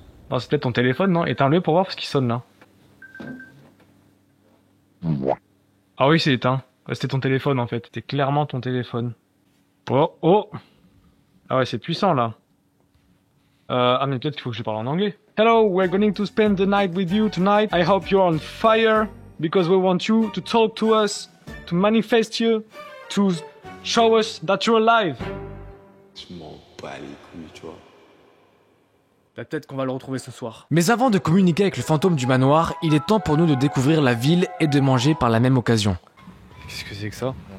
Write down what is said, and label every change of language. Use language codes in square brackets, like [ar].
[fr] Non, c'est peut-être ton téléphone, non? Éteins-le pour voir parce qu'il sonne là. Ah oui, c'est éteint. C'était ton téléphone en fait. C'était clairement ton téléphone. Oh. Ah ouais, c'est puissant là. Ah mais peut-être qu'il faut que je parle en anglais. [en] Hello, we're going to spend the night with you tonight. I hope you're on fire because we want you to talk to us, to manifest you, to show us that you're alive. [fr] Je m'en bats les couilles, tu vois. Peut-être qu'on va le retrouver ce soir. Mais avant de communiquer avec le fantôme du manoir, il est temps pour nous de découvrir la ville et de manger par la même occasion. Qu'est-ce que c'est que ça?